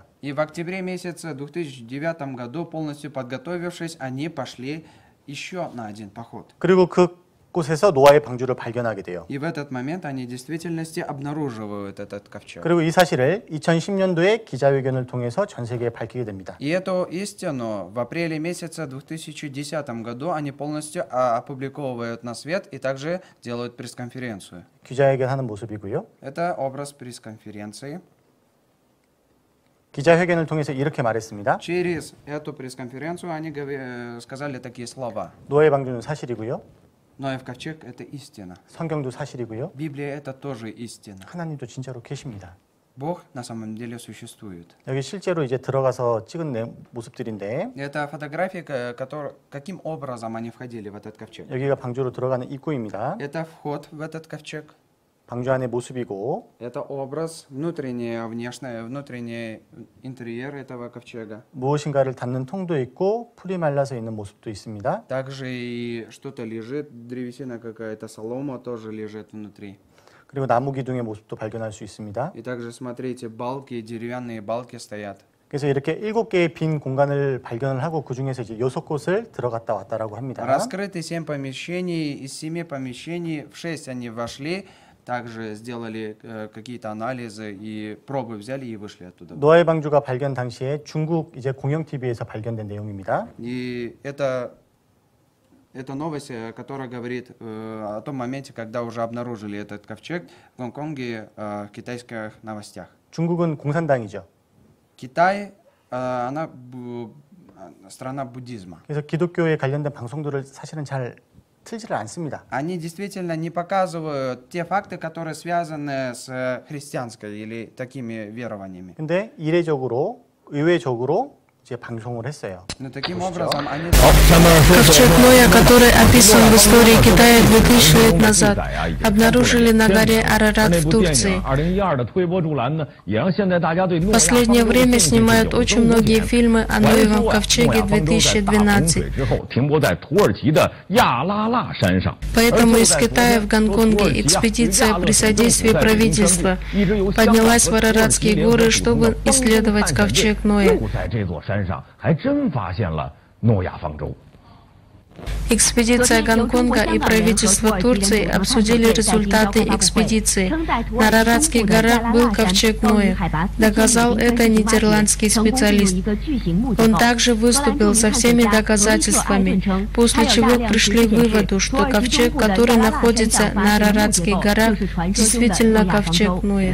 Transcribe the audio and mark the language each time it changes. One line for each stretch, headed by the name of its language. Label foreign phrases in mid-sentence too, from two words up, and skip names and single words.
Russian: И в октябре месяце 2009 году, полностью подготовившись, они пошли еще на один поход.
Korean: 그리고 그곳에서 노아의 방주를 발견하게 돼요.
Russian: И в этот момент они в действительности обнаруживают этот ковчег.
Korean: 그리고 이 사실을 2010년도에 기자회견을 통해서 전 세계에 밝히게 됩니다.
Russian: И эту истину в апреле месяце 2010 году они полностью опубликовывают на свет и также делают пресс-конференцию.
Korean: 기자회견하는 모습이고요.
Russian: Это образ пресс-конференции.
Korean: 기자회견을 통해서 이렇게 말했습니다.
Russian: Через эту пресс-конференцию они сказали такие слова.
Korean: 노아의 방주는 사실이고요.
Russian: Ноев ковчег — это истина.
Korean: 성경도 사실이고요.
Russian: Библия — это тоже истина.
Korean: 하나님도 진짜로 계십니다.
Russian: Бог на самом деле существует.
Korean: 여기 실제로 이제 들어가서 찍은 모습들인데
Russian: Это фотографии, каким образом они входили в этот ковчег.
Korean: 여기가 방주로 들어가는 입구입니다.
Russian: Это вход в этот ковчег.
Korean: 방주 안의 모습이고
Russian: Это образ, внутренний интерьер этого ковчега.
Korean: 무엇인가를 담는 통도 있고 풀이 말라서 있는 모습도 있습니다.
Russian: Также и что-то лежит, древесина какая-то, солома тоже лежит внутри.
Korean: 그리고 나무 기둥의 모습도 발견할 수 있습니다.
Russian: И также смотрите, балки, деревянные балки стоят.
Korean: 그래서 이렇게 7개의 빈 공간을 발견을 하고 그 중에서 이제 6곳을 들어갔다 왔다라고 합니다.
Russian: Раскрыты 7 помещений, из 7 помещений в 6 они вошли, также сделали какие-то анализы и пробы взяли и вышли оттуда.
Korean: 노아의 방주가 발견 당시에 중국 이제 공영 TV에서 발견된 내용입니다.
Russian: И это новость, которая говорит о том моменте, когда уже обнаружили этот ковчег в Гонконге в китайских новостях.
Korean: 중국은 공산당이죠.
Russian: Китай, она страна буддизма.
Korean: 그래서 기독교에 관련된 방송들을 사실은 잘 틀지를 않습니다.
Russian: Они действительно не показывают те факты, которые связаны с христианской или такими верованиями.
Korean: 근데 이례적으로 의외적으로 이제 방송을 했어요.
Russian: Но таким образом они... Ковчег Ноя, который описан в истории Китая 2000 лет назад, обнаружили на горе Арарат в Турции. В последнее время снимают очень многие фильмы о Ноевом ковчеге 2012. Поэтому из Китая в Гонконге экспедиция при содействии правительства поднялась в Араратские горы, чтобы исследовать ковчег Ноя.
Chinese: 山上还真发现了诺亚方舟。
Russian: Экспедиция Гонконга и правительство Турции обсудили результаты экспедиции. На Араратских горах был ковчег Ноя. Доказал это нидерландский специалист. Он также выступил со всеми доказательствами, после чего пришли к выводу, что ковчег, который находится на Араратских горах, действительно ковчег Ноя.